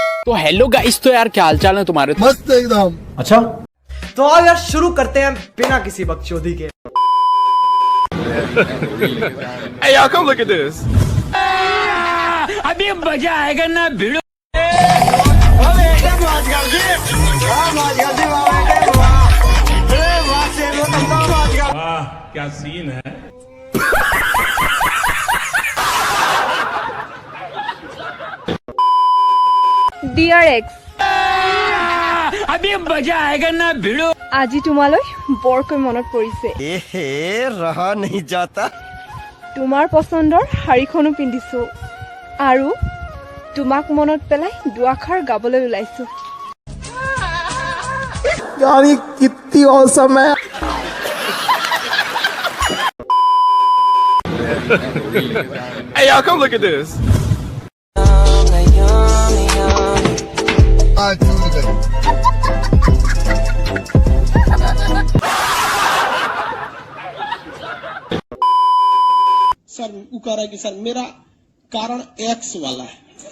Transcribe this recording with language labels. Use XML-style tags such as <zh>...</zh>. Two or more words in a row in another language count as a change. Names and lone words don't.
<hi>तो</hi> <en>hello guys,</en> <hi>तो यार क्या हालचाल है तुम्हारे? मस्त एकदम। अच्छा तो आओ यार शुरू करते हैं बिना किसी बकचोदी के।</hi> <en>Hey y'all, come look at this.</en> <hi>अभी मजा आएगा ना भिड़ो। क्या सीन है?</hi> <en>Dear ex,</en> <hi>अभी मजा आएगा ना भिड़ो।</hi> <as>আজি তোমালৈ বৰকৈ মনত পৰিছে।</as> <hi>रहा नहीं जाता।</hi> <as>তোমাৰ পছন্দৰ শাৰীখনো পিন্ধিছো আৰু তোমাক মনত পেলাই দুআষাৰ গাবলৈ ওলাইছো।</as> <hi>यार ये कितनी औसम है।</hi> <en>Hey y'all, come look at this.</en> <hi>सर वो कह रहा है कि सर मेरा कारण एक्स वाला है।</hi>